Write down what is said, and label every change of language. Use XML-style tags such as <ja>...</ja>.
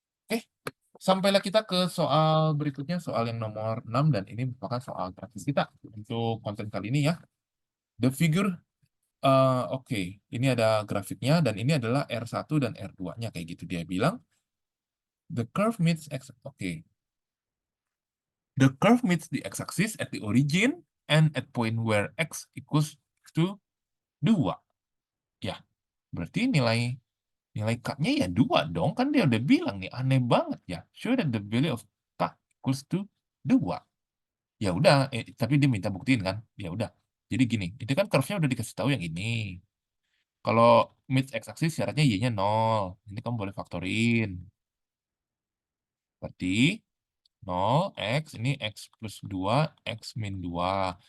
<id>Oke, sampailah kita ke soal berikutnya, soal yang nomor 6, dan ini merupakan soal praktis kita untuk konten kali ini ya.</id> <en>The figure,</en> <id>oke, ini ada grafiknya, dan ini adalah R1 dan R2-nya, kayak gitu dia bilang.</id> <en>The curve meets X. Okay. The curve meets the x-axis at the origin and at point where x equals to 2.</en> <id>Ya, berarti nilai K-nya ya 2 dong. Kan dia udah bilang nih, aneh banget ya.</id> <en>Show that the value of K equals to 2.</en> <id>Ya udah, tapi dia minta buktiin kan. Ya udah. Jadi gini, itu kan curve-nya udah dikasih tahu yang ini. Kalau meets x-axis syaratnya y-nya 0. Ini kamu boleh faktorin. Berarti 0, X, ini X plus 2, X min 2.</id>